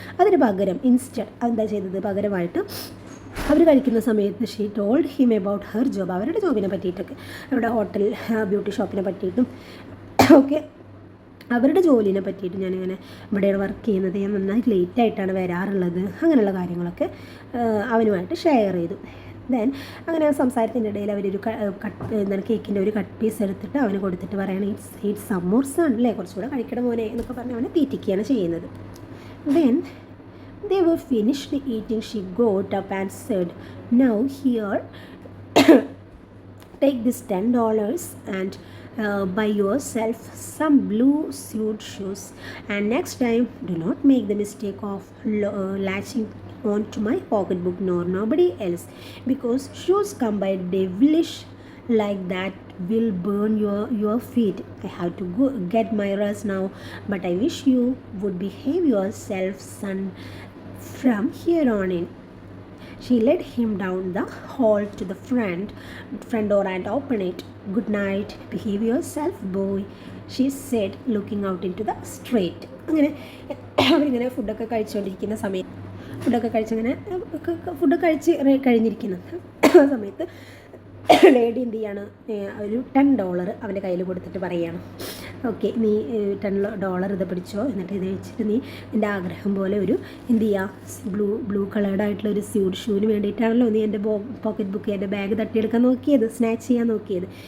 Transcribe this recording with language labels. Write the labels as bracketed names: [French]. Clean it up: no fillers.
[Malayalam] അതിന് പകരം ഇൻസ്റ്റഡ് എന്താ ചെയ്തത്, പകരമായിട്ട് അവർ കഴിക്കുന്ന സമയത്ത് [English] she told him about her job, [Malayalam] അവരുടെ ജോബിനെ പറ്റിയിട്ടൊക്കെ, അവരുടെ ഹോട്ടൽ ബ്യൂട്ടി ഷോപ്പിനെ പറ്റിയിട്ടും ഒക്കെ, അവരുടെ ജോലിനെ പറ്റിയിട്ട് ഞാനിങ്ങനെ ഇവിടെയാണ് വർക്ക് ചെയ്യുന്നത്, ഞാൻ നന്നായി ലേറ്റായിട്ടാണ് വരാറുള്ളത്, അങ്ങനെയുള്ള കാര്യങ്ങളൊക്കെ അവനുമായിട്ട് ഷെയർ ചെയ്തു. ദെൻ അങ്ങനെ സംസാരത്തിൻ്റെ ഇടയിൽ അവരൊരു എന്താണ് കേക്കിൻ്റെ ഒരു കട്ട് പീസ് എടുത്തിട്ട് അവന് കൊടുത്തിട്ട് പറയണം, [English] it's some more son, [Malayalam] അല്ലേ, കുറച്ചുകൂടെ കഴിക്കണം മോനെ എന്നൊക്കെ പറഞ്ഞ് അവനെ തീറ്റിക്കുകയാണ് ചെയ്യുന്നത്. [English] Then they were finished eating. She got up and said, now here, take this $10 and buy yourself some blue suede shoes, and next time do not make the mistake of latching on to my pocketbook nor nobody else, because shoes come by devilish like that will burn your feet. I have to go get my rest now, but I wish you would behave yourself, son, from here on in. She led him down the hall to the front door and opened it. Good night, behave yourself, boy, she said, looking out into the street. [Malayalam] അങ്ങനെ അവരിങ്ങനെ ഫുഡൊക്കെ കഴിച്ചുകൊണ്ടിരിക്കുന്ന സമയം ഫുഡൊക്കെ കഴിച്ച് കഴിഞ്ഞിരിക്കുന്നു. ആ സമയത്ത് lady എന്ത് ചെയ്യാണ്, ഒരു $10 അവൻ്റെ കയ്യിൽ കൊടുത്തിട്ട് പറയുകയാണ്, ഓക്കെ നീ $10 ഇത് പിടിച്ചോ, എന്നിട്ട് ഇത് വെച്ചിട്ട് നീ എൻ്റെ ആഗ്രഹം പോലെ ഒരു എന്ത് ചെയ്യുക, ബ്ലൂ കളേർഡായിട്ടുള്ള ഒരു ഷൂവിന് വേണ്ടിയിട്ടാണല്ലോ നീ എൻ്റെ പോക്കറ്റ് ബുക്ക് എൻ്റെ ബാഗ് തട്ടിയെടുക്കാൻ നോക്കിയത്, സ്നാച്ച് ചെയ്യാൻ നോക്കിയത്.